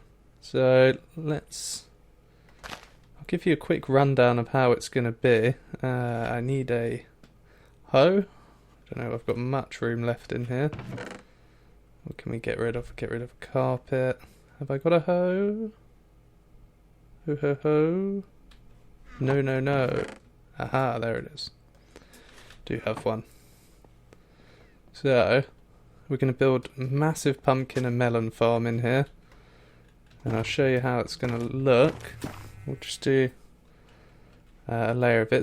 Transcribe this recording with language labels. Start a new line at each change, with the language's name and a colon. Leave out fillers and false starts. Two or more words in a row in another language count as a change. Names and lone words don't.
English: So I'll give you a quick rundown of how it's going to be. I need a hoe. I don't know if I've got much room left in here. What can we get rid of? Get rid of a carpet. Have I got a hoe? Ho ho ho. No, no, no. Aha, there it is. Do have one. So, we're going to build a massive pumpkin and melon farm in here. And I'll show you how it's going to look. We'll just do a layer of it.